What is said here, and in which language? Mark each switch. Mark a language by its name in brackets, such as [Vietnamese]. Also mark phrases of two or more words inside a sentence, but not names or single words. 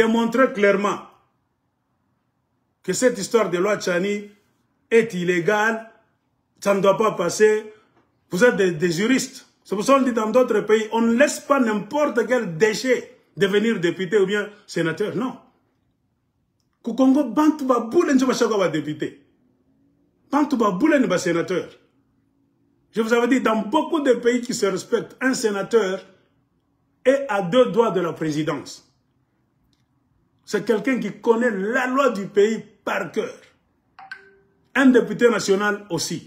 [French] Démontrez clairement que cette histoire de loi Tchani est illégale, ça ne doit pas passer. Vous êtes des juristes. C'est pour ça qu'on dit dans d'autres pays, on ne laisse pas n'importe quel déchet devenir député ou bien sénateur. Non. Au Congo, [Lingala] Bantu ba boule [French] ne va pas député. [Lingala] Bantu ba boule [French] ne va sénateur. Je vous avais dit, dans beaucoup de pays qui se respectent, un sénateur est à 2 doigts de la présidence. C'est quelqu'un qui connaît la loi du pays par cœur. Un député national aussi.